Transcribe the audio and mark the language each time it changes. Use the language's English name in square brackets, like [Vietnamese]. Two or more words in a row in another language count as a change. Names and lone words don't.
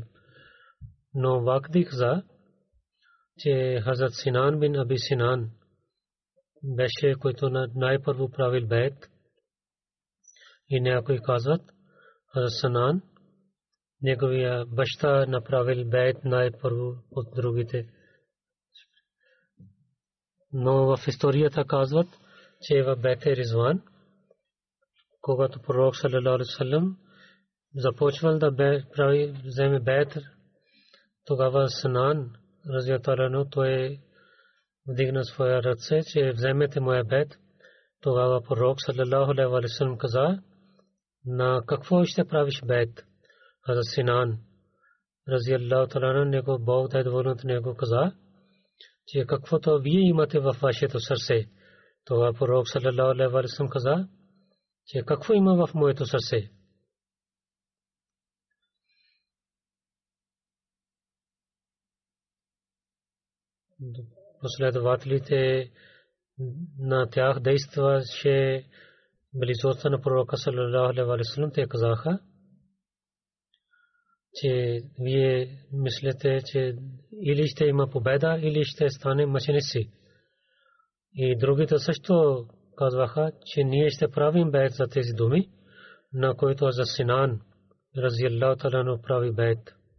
[Bulgarian] Но Вакди каза, че Хазрат Синан бин Аби Синан беше, който най-първо правил бейт, и някой казват Хазрат Синан, неговия баща направил бейт най-първо от другите. Но в историята казват, че в Бейт Ризван, когато пророк [Arabic] صلى الله عليه وسلم [Bulgarian] започвал да вземе бейт, тогава Синан [Arabic] رضي الله عنه [Bulgarian] той вдигна своя ръце, че вземете моя бейт. Тогава пророк [Arabic] صلى الله عليه وسلم [Bulgarian] каза, на какво ще правиш бейт? Хазрат Синан [Arabic] رضي الله عنه [Bulgarian] него Бог да е доволен от него каза, че каквото вие имате във вашето сърце. Това пророк [Arabic] صلى الله عليه وسلم [Bulgarian] каза, че какво има в моето сърце. Последователите на тях действаше близостта на пророка [Arabic] صلى الله عليه وسلم. [Bulgarian] Те казаха, че вие мислите, че или ще има победа, или ще стане мъченици. И другите също казваха, че ние ще правим бейт за тези думи, на които за Синан [Arabic] رضي الله عنه [Bulgarian] прави бейт.